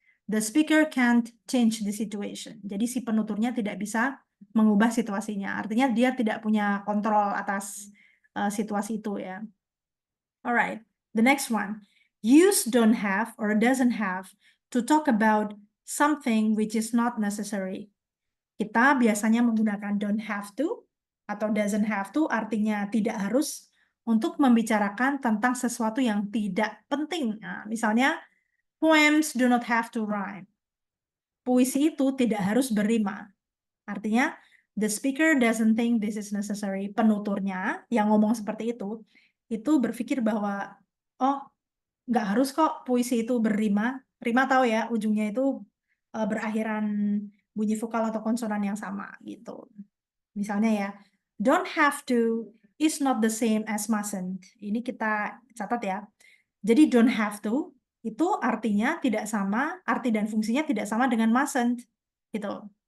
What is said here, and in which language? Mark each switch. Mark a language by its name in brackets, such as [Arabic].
[English] The speaker can't change the situation. [Indonesian] Jadi si penuturnya tidak bisa mengubah situasinya. Artinya dia tidak punya kontrol atas situasi itu ya. [English] Alright, the next one. Use don't have or doesn't have to talk about something which is not necessary. [Indonesian] Kita biasanya menggunakan [English] don't have to [Indonesian] atau [English] doesn't have to, [Indonesian] artinya tidak harus, untuk membicarakan tentang sesuatu yang tidak penting. Nah, misalnya, [English] poems do not have to rhyme. [Indonesian] Puisi itu tidak harus berrima. Artinya, [English] the speaker doesn't think this is necessary. [Indonesian] Penuturnya yang ngomong seperti itu berpikir bahwa, oh, nggak harus kok puisi itu berrima. Rima tahu ya, ujungnya itu berakhiran bunyi vokal atau konsonan yang sama gitu. Misalnya ya, [English] don't have to is not the same as mustn't. [Indonesian] Ini kita catat ya. Jadi [English] don't have to [Indonesian] itu artinya tidak sama, arti dan fungsinya tidak sama dengan mustn't gitu.